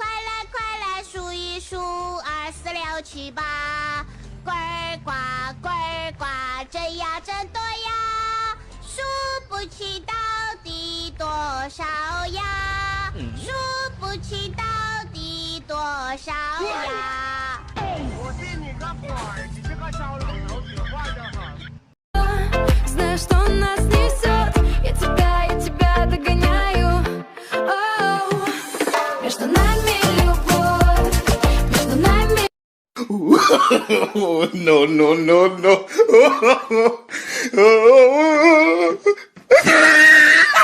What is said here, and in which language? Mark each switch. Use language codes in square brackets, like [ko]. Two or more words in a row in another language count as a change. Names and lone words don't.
[zh] 来快来数一数，2、4、6、7、8，呱儿呱呱儿呱，真呀真多呀，数不齐到底多少呀，数不齐到底多少呀。我信你个鬼儿！你这个小老头子坏得很。 [ru] Знаю, что нас несет. Я тебя догоняю. Оу. Между нами любовь, между нами. [en] No, no, no, no.